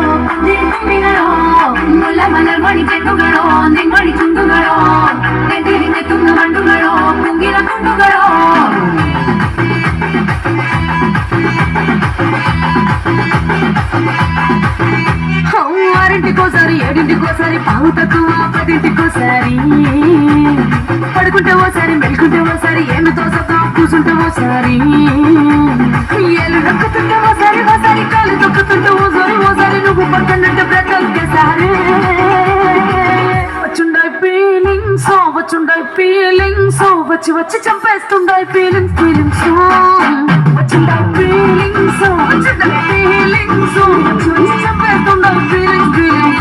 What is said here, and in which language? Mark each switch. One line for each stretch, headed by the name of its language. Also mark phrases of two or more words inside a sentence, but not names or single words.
Malayalam: മലർമണി ചെത്തുകളോ നെന്മണി ചുണ്ടുകളോ നെതിരിഞ്ഞെത്തുന്ന വണ്ടുകളോ കുങ്കില കുണ്ടുകളോ
Telugu: ఆరింటికోసారి ఏడింటికోసారి పావు తక్కువ పదింటికోసారి పడుకుంటే ఓసారి మెలుకుంటే ఓసారి ఏమి తోసతో కూసుంటే ఓసారి ఏళ్ళు నొక్కుతుంటే ఓసారి ఓసారి కాలు తొక్కుతుంటే ఓసారి ఓసారి నువ్వు పక్కనంటే బ్రతొకేసారి వచ్చుండాయి ఫీలింగ్స్ వచ్చి వచ్చి చంపేస్తుండాయి ఫీలింగ్స్ వచ్చుండాయి ఫీలింగ్స్ వచ్చి వచ్చి చంపేస్తుండాయి ఫీలింగ్స్